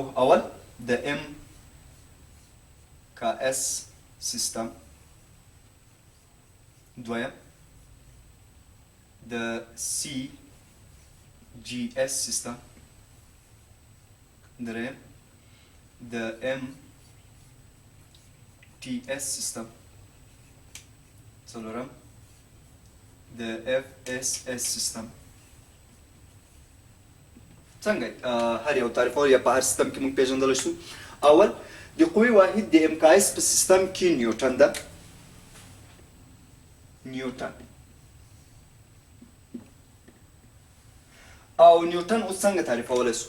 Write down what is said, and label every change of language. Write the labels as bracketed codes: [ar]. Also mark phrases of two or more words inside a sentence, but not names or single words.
[ps] اول د ام کا اس سیستم، دویم د سی جی اس سیستم، دریم د ام ټي ایس سیستم، څلورم د ایف ایس ایس سیستم. څنګه هر یو تعریفول یا په هر سیستم کې موږ پیژندلی شو. اول د قوې واحد د ام کا اس په سیستم کې نیوټن ده. نیوټن او نیوټن اوس څنګه تعریفولی سو؟